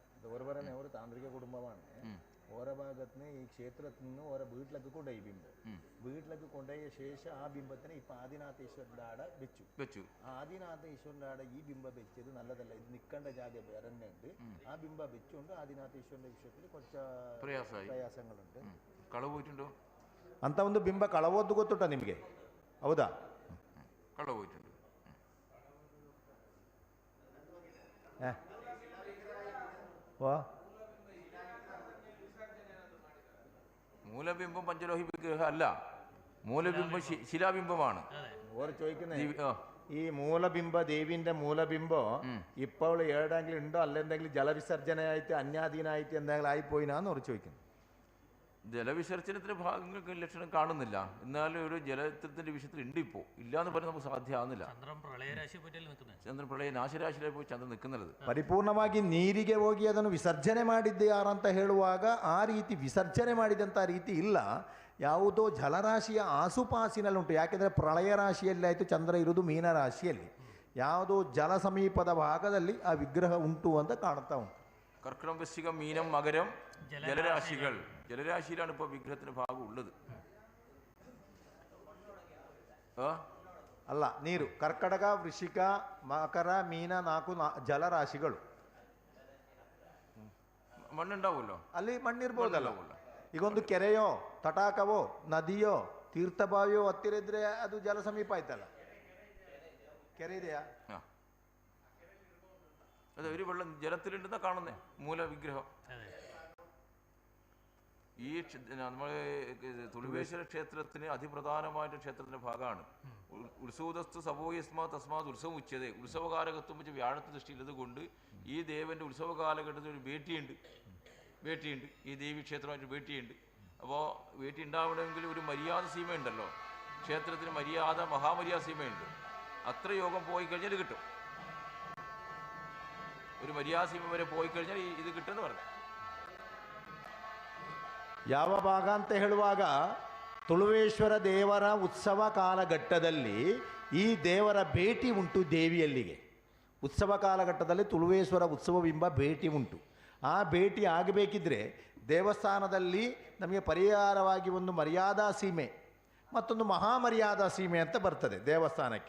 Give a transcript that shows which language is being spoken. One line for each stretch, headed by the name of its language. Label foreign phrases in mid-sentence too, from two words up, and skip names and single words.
Malayalam: ഓരോ പറയുന്നത് ഒരു താന്ത്രിക കുടുംബമാണ്. ഓരോ ഭാഗത്തുനിന്ന് ഈ ക്ഷേത്രത്തിൽ നിന്ന് ഓരോ വീട്ടിലേക്ക് കൊണ്ടുപോയി ബിംബം. വീട്ടിലേക്ക് കൊണ്ടുപോയ ശേഷം ആ ബിംബത്തിനെ ഇപ്പം ആദിനാഥേശ്വരൻ്റെ ആടെ വെച്ചു. ആദിനാഥേശ്വരൻ്റെ ആടെ ഈ ബിംബം വെച്ചത് നല്ലതല്ല, ഇത് നിൽക്കേണ്ട ജാഗ വേറെ തന്നെ ഉണ്ട്. ആ ബിംബം വെച്ചുകൊണ്ട് ആദിനാഥേശ്വരൻ്റെ വിഷയത്തിൽ കുറച്ച് ಪ್ರಯಾಸങ്ങളുണ്ട്.
Kannada: ಕಳವು ಹೋಯ್ತುಂಟು ಅಂತ ಒಂದು ಬಿಂಬ ಕಳವದ್ದು ಗೊತ್ತುಂಟ ನಿಮಗೆ? ಹೌದಾ? ಕಳವು ಹೋಯ್ತುಂಟು. ವಾ
Malayalam: ಮೂಲಬಿಂಬം പഞ്ചലോഹി വിഗ്രഹം അല്ല, മൂലബിംബം ശിലാബിംബമാണ്. ഓരോ ചോദിക്കുന്നത് ഈ മൂലബിംബ ദേവിന്റെ മൂലബിംബം ഇപ്പോൾ ഏടെങ്കിലും ഉണ്ടോ, അല്ലെന്തെങ്കിലും ജലവിസർജനയായിട്ട് അന്യാധീനായിട്ട് എന്തെങ്കിലും ആയിപ്പോയിനാന്ന് അവർ ചോദിക്കുന്നു. ജലവിസർജനത്തിന്റെ ഭാഗങ്ങൾക്ക് ലക്ഷണം കാണുന്നില്ല, എന്നാലും ഒരു ജലത്തിന്റെ വിഷയത്തിൽ ഉണ്ട്. ഇപ്പോൾ ഇല്ലാന്ന് പറഞ്ഞാൽ നമുക്ക് സാധ്യമാകുന്നില്ല. ചന്ദ്രൻ പ്രളയ നാശരാശിയിലേക്ക് പോയി ചന്ദ്രൻ നിൽക്കുന്നത്.
Kannada: ಪರಿಪೂರ್ಣವಾಗಿ ನೀರಿಗೆ ಹೋಗಿ ಅದನ್ನು ವಿಸರ್ಜನೆ ಮಾಡಿದ್ದೆ ಯಾರಂತ ಹೇಳುವಾಗ ಆ ರೀತಿ ವಿಸರ್ಜನೆ ಮಾಡಿದಂಥ ರೀತಿ ಇಲ್ಲ. ಯಾವುದೋ ಜಲರಾಶಿಯ ಆಸುಪಾಸಿನಲ್ಲುಂಟು. ಯಾಕೆಂದರೆ ಪ್ರಳಯ ರಾಶಿಯಲ್ಲಿ ಆಯಿತು, ಚಂದ್ರ ಇರುವುದು ಮೀನರಾಶಿಯಲ್ಲಿ. ಯಾವುದೋ ಜಲ ಸಮೀಪದ ಭಾಗದಲ್ಲಿ ಆ ವಿಗ್ರಹ ಉಂಟು ಅಂತ ಕಾಣ್ತಾ ಉಂಟು.
Malayalam: കർക്കിടകം, വൃശ്ചികം, മീനം, മകരം ജലരാശികൾ. ജലരാശിയിലാണ് ഇപ്പോൾ വിഗ്രഹത്തിന്റെ ഭാഗം ഉള്ളത്.
Kannada: ಅಲ್ಲ, ನೀರು. ಕರ್ಕಟಕ, ವೃಶ್ಚಿಕ, ಮಕರ, ಮೀನ 4 ಜಲರಾಶಿಗಳು.
Malayalam: മണ്ണുണ്ടാവുമല്ലോ,
Kannada: ಅಲ್ಲಿ ಮಣ್ಣಿರ್ಬೋದಲ್ಲ. ಈಗ ಒಂದು ಕೆರೆಯೋ ತಟಾಕವೋ ನದಿಯೋ ತೀರ್ಥಭಾವಿಯೋ ಹತ್ತಿರ ಇದ್ರೆ ಅದು ಜಲ ಸಮೀಪ ಆಯ್ತಲ್ಲ. ಕೆರೆ ಇದೆಯಾ?
Malayalam: അതെ, ഒരു വെള്ളം ജലത്തിലുണ്ടെന്നാ കാണുന്നേ മൂലവിഗ്രഹം. ഈ നമ്മൾ തുളുവേശ്വര ക്ഷേത്രത്തിന് അതിപ്രധാനമായിട്ട് ക്ഷേത്രത്തിന്റെ ഭാഗമാണ്.
Sanskrit: ഉത്സവദസ്തു സഭോയസ്മാ തസ്മാത് ഉത്സവം ഉച്ചതേ.
Malayalam: ഉത്സവകാലഘട്ടം വെച്ച് വ്യാഴത്തെ ദൃഷ്ടിയുള്ളത് കൊണ്ട് ഈ ദേവന്റെ ഉത്സവ കാലഘട്ടത്തിൽ ഒരു വേട്ടിയുണ്ട്. ഈ ദേവി ക്ഷേത്രമായിട്ട് വേട്ടിയുണ്ട്. അപ്പോൾ വേട്ടി ഉണ്ടാവണമെങ്കിൽ ഒരു മര്യാദ സീമയുണ്ടല്ലോ, ക്ഷേത്രത്തിന് മര്യാദ മഹാമര്യാദ സീമയുണ്ട്. അത്ര യോഗം പോയി കഴിഞ്ഞാൽ ഇത് കിട്ടും. ഒരു മര്യാദ സീമ വരെ പോയി കഴിഞ്ഞാൽ ഇത് കിട്ടുമെന്ന് പറഞ്ഞു.
Kannada: ಯಾವ ಭಾಗ ಅಂತ ಹೇಳುವಾಗ ತುಳುವೇಶ್ವರ ದೇವರ ಉತ್ಸವ ಕಾಲಘಟ್ಟದಲ್ಲಿ ಈ ದೇವರ ಭೇಟಿ ಉಂಟು ದೇವಿಯಲ್ಲಿಗೆ. ಉತ್ಸವ ಕಾಲಘಟ್ಟದಲ್ಲಿ ತುಳುವೇಶ್ವರ ಉತ್ಸವ ಬಿಂಬ ಭೇಟಿ ಉಂಟು. ಆ ಭೇಟಿ ಆಗಬೇಕಿದ್ರೆ ದೇವಸ್ಥಾನದಲ್ಲಿ ನಮಗೆ ಪರಿಹಾರವಾಗಿ ಒಂದು ಮರ್ಯಾದಾ ಸೀಮೆ ಮತ್ತೊಂದು ಮಹಾಮರ್ಯಾದಾ ಸೀಮೆ ಅಂತ ಬರ್ತದೆ ದೇವಸ್ಥಾನಕ್ಕೆ.